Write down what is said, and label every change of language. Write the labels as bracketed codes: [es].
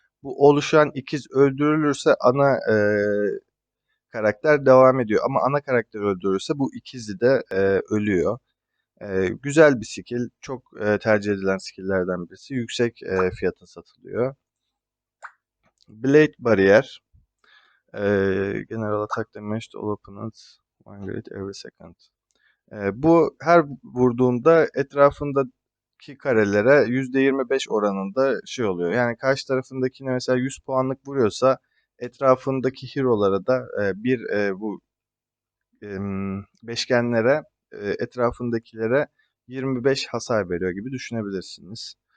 [tr] Bu oluşan ikiz öldürülürse ana karakter devam ediyor. Ama ana karakter öldürürse bu ikizi de ölüyor. Güzel bir skill. Çok tercih edilen skill'lerden birisi. Yüksek fiyata satılıyor. [en] Blade Barrier. General attack damage to all opponents. One grade every second. [tr] Bu her vurduğunda etrafındaki karelere %25 oranında şey oluyor. Yani karşı tarafındakine mesela 100 puanlık vuruyorsa etrafındaki hero'lara da bu beşgenlere, etrafındakilere 25 hasar veriyor gibi düşünebilirsiniz.